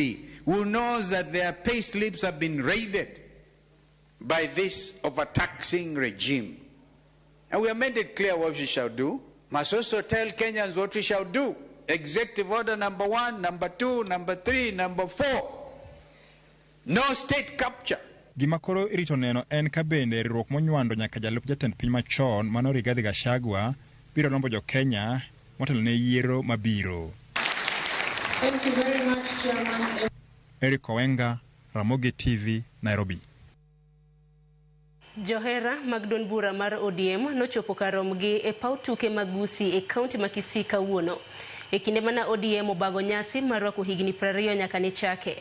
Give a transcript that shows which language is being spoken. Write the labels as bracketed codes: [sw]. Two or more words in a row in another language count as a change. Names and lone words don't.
[en] Who knows that their pay slips have been raided by this overtaxing regime. And we have made it clear what we shall do. Must also tell Kenyans what we shall do. Executive order number 1, number 2, number 3, number 4. No state capture. [luo] Gima koro irito neno en ka bende riwruok monywando nyaka jalup jatend piny machon mano Rigathi Gachagua biro lombo jo Kenya motelo ne yiero mabiro. [en] Thank you very much, Chairman. [luo] Eric Owenga, Ramogi TV, Nairobi. Johera mag duond bura mar ODM nochopo karomgi e paw tuke magusi e kaunti ma Kisii kawuono. E kinde mana ODM obago nyasi mar rwako higni 20 nyaka ne chake.